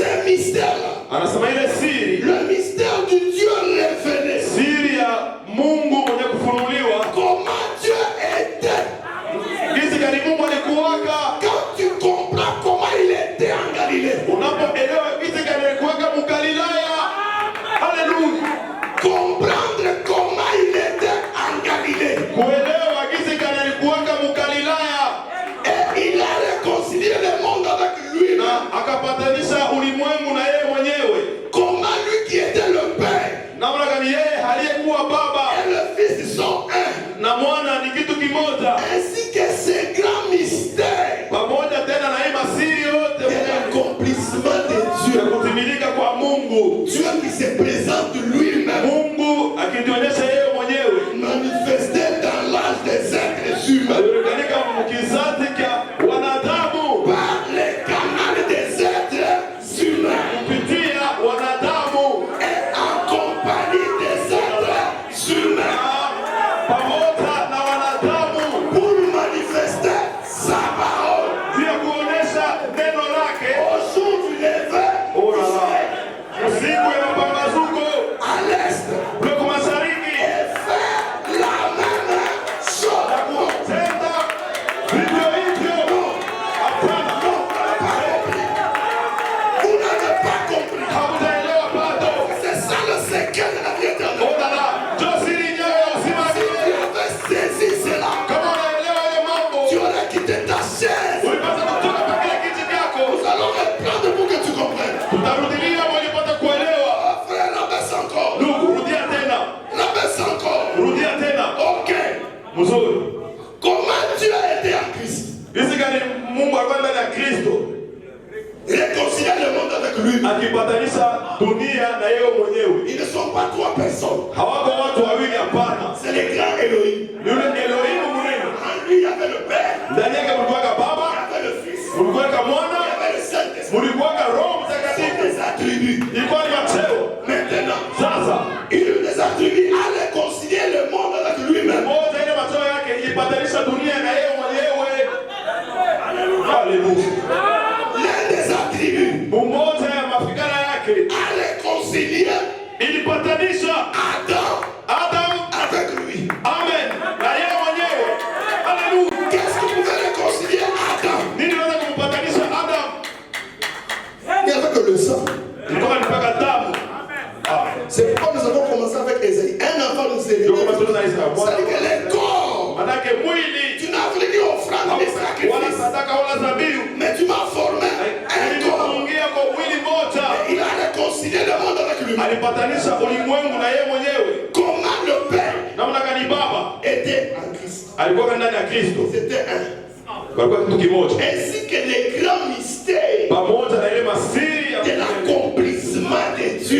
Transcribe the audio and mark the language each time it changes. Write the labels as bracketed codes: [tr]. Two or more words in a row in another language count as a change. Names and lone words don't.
[fr] mystère, [sw] Anasema ile siri, [fr] le mystère du Dieu révélé. [sw] siri ya Mungu mwenye kufunuliwa. [fr] Comment Dieu était. [sw] Jinsi gani Mungu alikuwaka. [fr] Quand tu comprends comment il était en Galilée. [sw] Unapoelewa jinsi gani alikuwaka mu Galilaya. Haleluya. [fr] Comprendre comment il était en Galilée. [sw] Kuelewa jinsi gani alikuwaka mu Galilaya. [fr] Et il a réconcilié le monde avec lui. [sw] Na akapatanisha ulimwengu na yeye mwenyewe. [fr] Comment lui qui était le Père. [sw] Namna gani yeye aliyekuwa Baba [fr] Et le Fils sont un. [sw] na Mwana ni kitu kimoja. [fr] Ainsi que ces grands mystères. [sw] Pamoja tena na hii masiri yote [fr] Et l'accomplissement de Dieu. [sw] ya kutimilika kwa Mungu. [fr] Dieu qui se présente lui-même. [sw] Mungu akijionyesha yeye mwenyewe. [fr] Manifesté dans l'âge des êtres humains. [sw] Alionekana mkizazi cha wanadamu. [fr] Par les canaux des êtres humains. [sw] Kupitia wanadamu. [fr] Et en compagnie des êtres humains. [sw] Pamoja na wanadamu. [fr] Pour manifester sa parole. [sw] Pia kuonesha neno lake. [fr] Au jour du lever. [sw] Usiku ya mapambazuko. [fr] À l'est. [sw] Kuliko mashariki. [fr] Et faire la même chose. [sw] Tenda vivyo hivyo. Hapana. [fr] Vous n'avez pas compris. [sw] Hamtaelewa bado. [fr] C'est ça le secret de la vie éternelle. Oh là là. [sw] Ndio siri yenyewe ya uzima [fr] Si tu [sw] milele. [fr] avais saisi cela, [sw] Kama unaelewa ile mambo. [fr] tu aurais quitté ta chaise. [sw] Ulipata kutoka kwa kile kiti chako. [fr] Nous allons reprendre pour que tu comprennes. [sw] Tutarudilia walipata kuelewa. [fr] Oh, frère, rabaisse encore. [sw] Ndugu, rudia tena. [fr] Rabaisse encore. [sw] Rudia tena. Ok. Mzuri. [fr] Comment Dieu a été en Christ? [sw] Jinsi gani Mungu alikuwa ndani ya Kristo [fr] Réconcilier le monde avec lui. [sw] akipatanisha dunia na yeye mwenyewe. [fr] Ils ne sont pas trois personnes. [sw] Hawako watu wawili, hapana. [fr] C'est le grand Elohim. [sw] Yule Elohimu mwenyewe. [fr] En lui, il y avait le Père. [sw] Ndani yake mlikuwaka [fr] Il y [sw] Baba, [fr] avait le Fils. [sw] mlikuwaka [fr] Il y [sw] Mwana, [fr] avait le Saint-Esprit. [sw] mlikuwaka Roho [fr] Ce sont [sw] Mtakatifu. [fr] des attributs. [sw] Ilikuwa ni macheo. [fr] Maintenant, [sw] Sasa [fr] il les attributs à réconcilier le monde avec lui-même. [sw] moja ile macheo yake ilipatanisha dunia na yeye mwenyewe. Haleluya. [fr] L'un des attributs [sw] Mmoja ya mafikara yake [fr] à réconcilier [sw] ilipatanisha Adam [fr] avec lui. [sw] Amen na yeye mwenyewe. Haleluya. [fr] Qu'est-ce qui pouvait réconcilier Adam? [sw] Nini inaweza kumpatanisha Adam? [fr] Il n'y avait que le sang. [sw] Ilikuwa ni mpaka damu. [fr] C'est pourquoi nous avons commencé avec Ésaïe. Un enfant nous est [sw] Ndio [fr] révélé. [sw] kama tunaona Israeli. [fr] C'est-à-dire que les corps, [sw] Manake mwili [fr] tu n'as voulu ni offrande ni [sw] wala [fr] sacrifice, [sw] sadaka wala dhabihu. [fr] mais tu m'as formé un corps. [sw] Alipoingia kwa mwili moja, [fr] Il a réconcilié le monde avec lui. [sw] alipatanisha ulimwengu na yeye mwenyewe. [fr] Comment le Père [sw] Namna gani Baba [fr] était en Christ? [sw] alikuwa ndani ya Kristo. [fr] C'était un. [sw] Walikuwa kitu kimoja. [fr] Ainsi que les grands mystères [sw] Pamoja na ile masiri [fr] de l'accomplissement de Dieu.